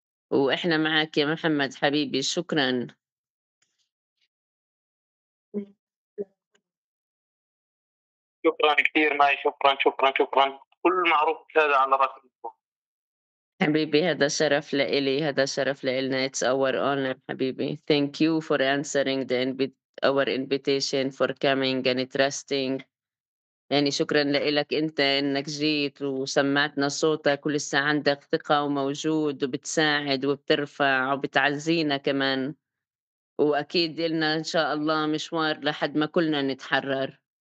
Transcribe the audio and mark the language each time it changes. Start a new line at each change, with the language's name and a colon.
Arabic: وإحنا معاك يا محمد حبيبي، شكرًا. شكرا كثير ماي، شكرا شكرا شكرا، كل معروف هذا على راسي. حبيبي هذا شرف لإلي، هذا شرف لإلنا.
English: It's our honor حبيبي. Thank you for answering our invitation, for coming and trusting.
Arabic: يعني شكرًا لإلك أنت إنك جيت وسمّعتنا صوتك ولسه عندك ثقة وموجود وبتساعد وبترفع وبتعزّينا كمان، وأكيد إلنا إن شاء الله مشوار لحد ما كلنا نتحرر.